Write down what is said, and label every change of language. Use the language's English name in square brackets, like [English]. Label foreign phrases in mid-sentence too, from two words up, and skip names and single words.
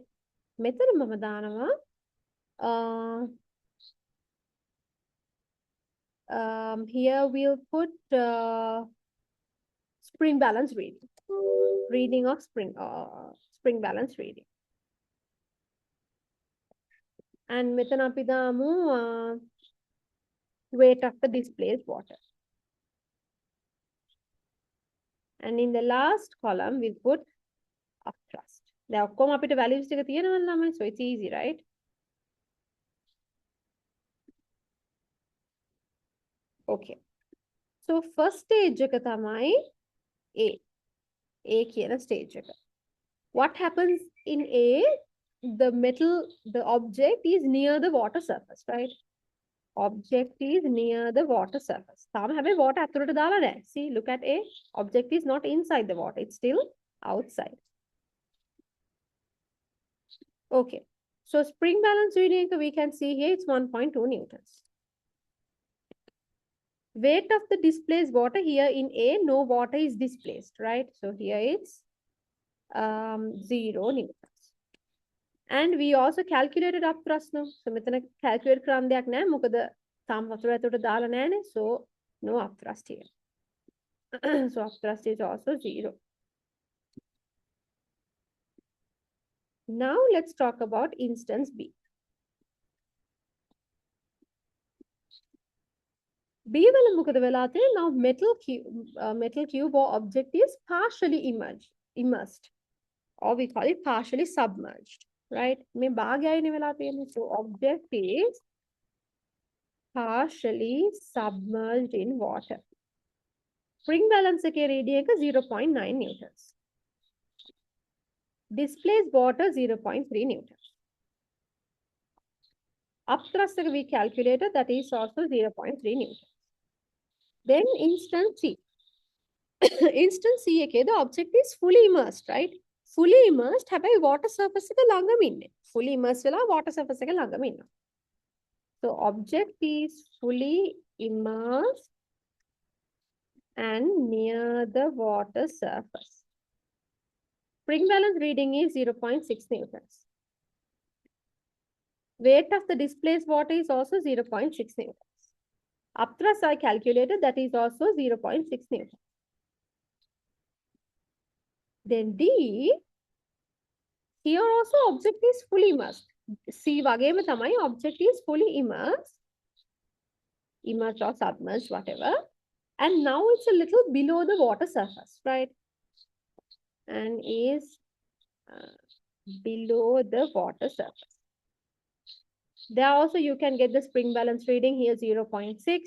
[Sinhala] මෙතන මම දානවා [English] here we'll put spring balance reading. Reading of spring balance reading. And [Sinhala] මෙතන අපි දාමු [English] weight of the displaced water. And in the last column, we put upthrust. [Sinhala] දැන් ඔක්කොම අපිට values ටික තියෙනවා ළමයි, [English] so it's easy, right? Okay. So first stage [Sinhala] එක තමයි [English] A. [Sinhala] A කියන stage එක. [English] What happens in A? The object is near the water surface, right? Object is near the water surface. [Sinhala] තාම හැබැයි water ඇතුළට දාලා නැහැ. [English] See, look at A. Object is not inside the water. It's still outside. Okay. So spring balance reading, we can see here it's 1.2 newtons. Weight of the displaced water here in A, no water is displaced, right? So here it's 0 newtons. And we also calculated upthrust now. [Sinhala] So මෙතන calculate කරන්න දෙයක් නැහැ. මොකද තාම වතුර ඇතුළට දාලා නැහැනේ. [English] So no upthrust here. So upthrust is also 0. Now let's talk about instance B. [Sinhala] B වල මොකද වෙලා තියෙන්නේ? [English] Now metal cube or object is partially immersed, or we call it partially submerged, right? [Sinhala] මේ භාගයයිනේ වෙලා තියෙන්නේ. [English] So object is partially submerged in water. Spring balance එකේ reading එක 0.9 newtons. Displaced water 0.3 newtons. Upthrust we calculated, that is also 0.3 newtons. Then instance C. Instance C එකේ the object is fully immersed, right? Fully immersed [Sinhala] හැබැයි [English] water surface [Sinhala] එක ළඟම ඉන්නේ. [English] Fully immersed [Sinhala] වෙලා [English] water surface [Sinhala] එක ළඟම ඉන්නවා. [English] So object is fully immersed and near the water surface. Spring balance reading is 0.6 newtons. Weight of the displaced water is also 0.6 newtons. Upthrust I calculated, that is also 0.6 newtons. Then D, here also object is fully immersed. C [Sinhala] වගේම තමයි [English] object is fully immersed or submerged, whatever. And now it's a little below the water surface, right? And is below the water surface. There also you can get the spring balance reading here 0.6.